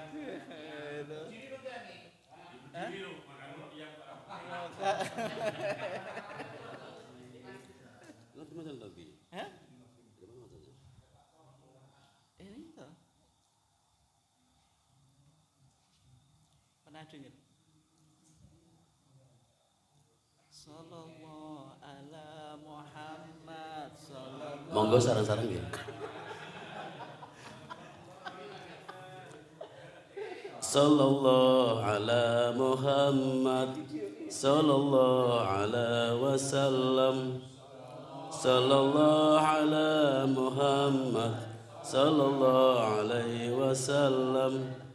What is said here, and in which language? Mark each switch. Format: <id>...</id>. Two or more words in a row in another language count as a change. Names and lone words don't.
<id>Nanti macam lagi. Hah? Ini toh. Pernah dengar?</id> <ar>صلى الله على محمد صلى الله.</ar> <jv>Monggo sarang-sarang ya.</jv> <ar>صلى الله على محمد صلى الله على وسلم. صلى الله على محمد صلى الله عليه وسلم.</ar>